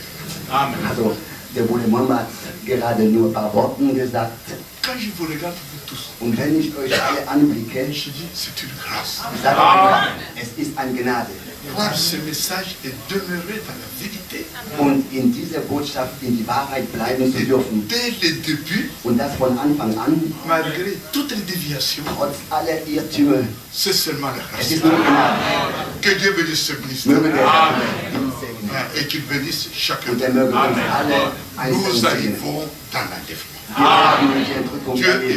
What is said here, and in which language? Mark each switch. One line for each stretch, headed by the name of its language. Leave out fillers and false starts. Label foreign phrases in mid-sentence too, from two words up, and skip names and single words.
German: Also, der Bruder Monma hat gerade nur ein paar Worten gesagt.
French: Quand je vous regarde, vous tous,
German: Und wenn ich euch alle anblicke,
French: je dis, c'est une grâce.
German: sage ich, es ist eine Gnade.
French: Voir ce message et demeurer dans la vérité.
German: Und in dieser Botschaft in die Wahrheit bleiben zu dürfen.
French: Dès le début,
German: Und das von Anfang an,
French: malgré toutes les déviations,
German: trotz aller Irrtümer.
French: c'est seulement la
German: Es
French: grâce.
German: ist nur Gnade.
French: Que Dieu bénisse ce
German: Möge
French: ministère
German: der Herr ihn segnen.
French: et qu'il bénisse chacun.
German: Und er möge uns alle einzeln
French: Nous
German: segnen.
French: arrivons dans l'enlèvement.
German: Wir haben die Entrückung
French: Dieu est
German: erlebt.